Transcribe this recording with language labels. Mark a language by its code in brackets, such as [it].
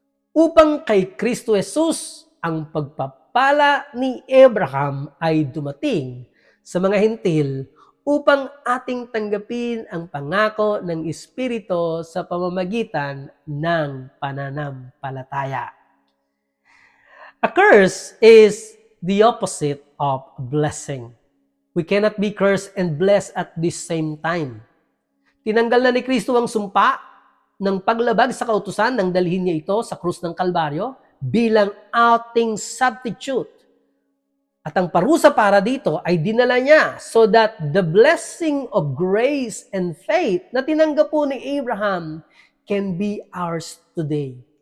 [tl] upang kay Kristo Jesus ang pagpapala ni Abraham ay dumating sa mga hintil upang ating tanggapin ang pangako ng Espiritu sa pamamagitan ng pananampalataya. [en] A curse is the opposite of a blessing. We cannot be cursed and blessed at the same time. [tl] Tinanggal na ni Kristo ang sumpa ng paglabag sa kautusan nang dalhin niya ito sa krus ng Kalbaryo bilang ating substitute. At ang parusa para dito ay dinala niya [en] so that the blessing of grace and faith [tl] na tinanggap po ni Abraham [en] can be ours today.